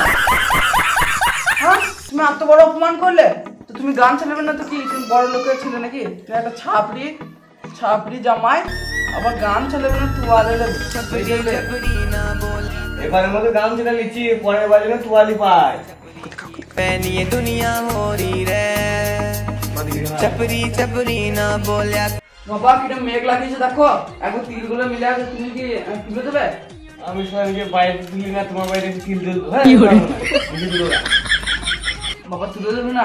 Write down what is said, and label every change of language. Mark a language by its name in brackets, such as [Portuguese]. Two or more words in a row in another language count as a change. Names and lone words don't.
[Bangla] হ্যাঁ তুমি এত বড় অপমান করলে, তো তুমি গান চালাবে না তো কি? তুমি বড় লোকের ছেলে নাকি? তুমি একটা ছাপড়ি ছাপড়ি জামাই, আবার গান চালাবে না? তোয়ালে এবারের মতো গাম ছেলে নিচ্ছি, পরের বার যেন তোয়ালি পাই। [Hindi] फैन ये दुनिया हो रही रे, छपरी छपरी ना बोलिया। [Bangla] বাবা কিটা মেঘ লাগিয়েছে দেখো, এখন তিলগুলো মিলে আছে, তুমি কি তুলে দেবে? আমি সবাইকে বাইরে তুলি না, তোমার বাইরে তিল দেবো। বাবা তুলে দেবে না?